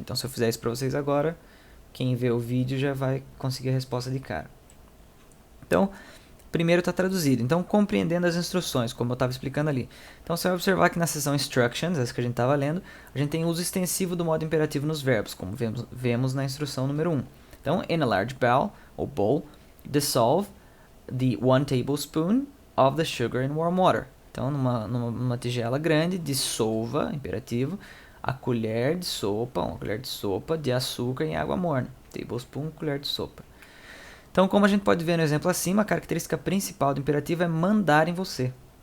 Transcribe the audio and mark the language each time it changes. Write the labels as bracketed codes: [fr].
[pt] Então, se eu fizer isso para vocês agora, quem vê o vídeo já vai conseguir a resposta de cara. Então, primeiro está traduzido. Então, compreendendo as instruções, como eu estava explicando ali. Então, você vai observar que na seção Instructions, essa que a gente estava lendo, a gente tem o uso extensivo do modo imperativo nos verbos, como vemos na instrução número 1. [en] Então, in a large bowl, dissolve the 1 tablespoon of the sugar in warm water. [pt] Então, numa tigela grande, dissolva, imperativo, uma colher de sopa de açúcar em água morna. Tablespoon, colher de sopa. Então, como a gente pode ver no exemplo acima, a característica principal do imperativo é mandar em você.